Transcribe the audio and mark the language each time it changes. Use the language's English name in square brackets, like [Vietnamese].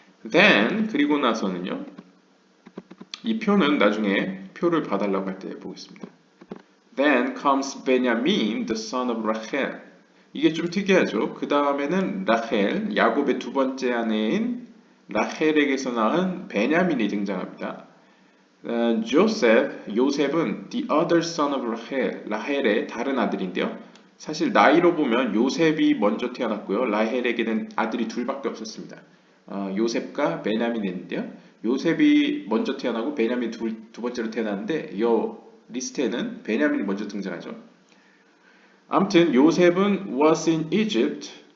[English] Then [Korean] 그리고 나서는요. 이 표는 나중에 표를 봐달라고 할 때 보겠습니다. [English] Then comes Benjamin, the son of Rachel. [Korean] 이게 좀 특이하죠. 그 다음에는 라헬, 야곱의 두 번째 아내인 라헬에게서 낳은 베냐민이 등장합니다. [English] 요셉은 the other son of Rachel, [Korean] 라헬의 다른 아들인데요. 사실 나이로 보면 요셉이 먼저 태어났고요. 라헬에게는 아들이 둘밖에 없었습니다. 요셉과 베냐민이 있는데요. 요셉이 먼저 태어나고 베냐민이 두 번째로 태어났는데 이 리스트에는 베냐민이 먼저 등장하죠. 아무튼 요셉은 [English] was in Egypt.